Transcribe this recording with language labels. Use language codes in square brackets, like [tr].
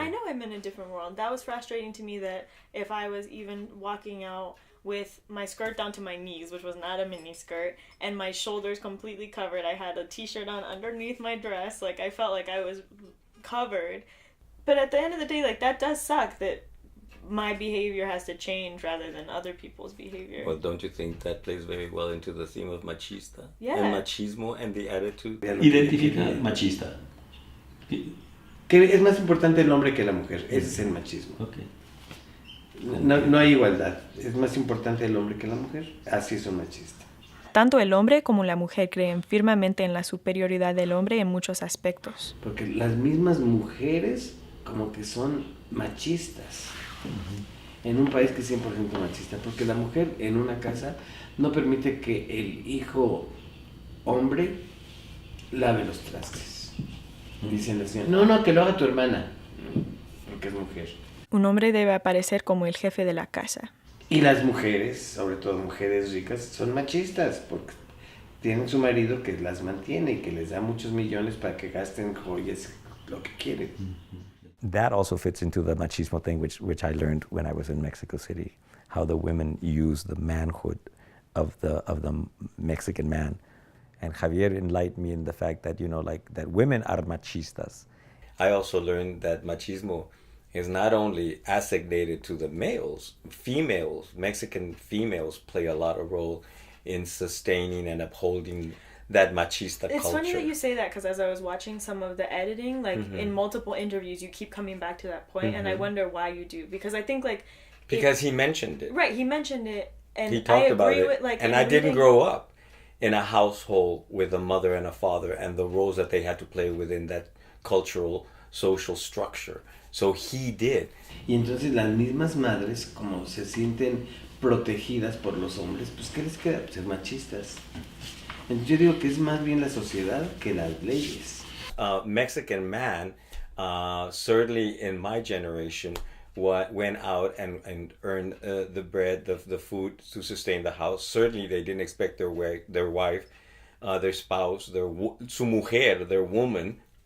[en] I know I'm in a different world. That was frustrating to me that if I was even walking out with my skirt down to my knees, which was not a mini skirt, and my shoulders completely covered, I had a t-shirt on underneath my dress. Like I felt like I was covered. But at the end of the day, like that does suck that my behavior has to change rather than other people's behavior. Well, don't you think that plays very well into the theme of machista? Yeah. El machismo and the attitude. [es] Identifica machista. Que es más importante el hombre que la mujer. Ese es el machismo. [en] Okay. [es] No hay igualdad. Es más importante el hombre que la mujer. Así es un machista. Tanto el hombre como la mujer creen firmemente en la superioridad del hombre en muchos aspectos. Porque las mismas mujeres como que son machistas. En un país que es 100% machista, porque la mujer en una casa no permite que el hijo hombre lave los trastes. Dicen la señora, no, que lo haga tu hermana, porque es mujer. Un hombre debe aparecer como el jefe de la casa. Y las mujeres, sobre todo mujeres ricas, son machistas, porque tienen su marido que las mantiene y que les da muchos millones para que gasten joyas, lo que quieren. [en] That also fits into the machismo thing, which I learned when I was in Mexico City, how the women use the manhood of the Mexican man And Javier enlightened me in the fact that, like that women are machistas. I also learned that machismo is not only asignated to the males, females, Mexican females play a lot of role in sustaining and upholding that machista culture. It's funny that you say that, because as I was watching some of the editing, like in multiple interviews, you keep coming back to that point, and I wonder why you do. Because I think because he mentioned it. Right, he mentioned it, and he talked about it. With, and I didn't grow up in a household with a mother and a father and the roles that they had to play within that cultural, social structure. So he did. [es] Y entonces las mismas madres, como se sienten protegidas por los hombres, pues ¿qué les queda? Pues ser machistas. Entonces yo digo que es más bien la sociedad que las leyes. [en] Mexican man, certainly in my generation, went out and earned the bread, the food to sustain the house. Certainly they didn't expect their wife, their spouse, [es] su mujer, [en] their woman.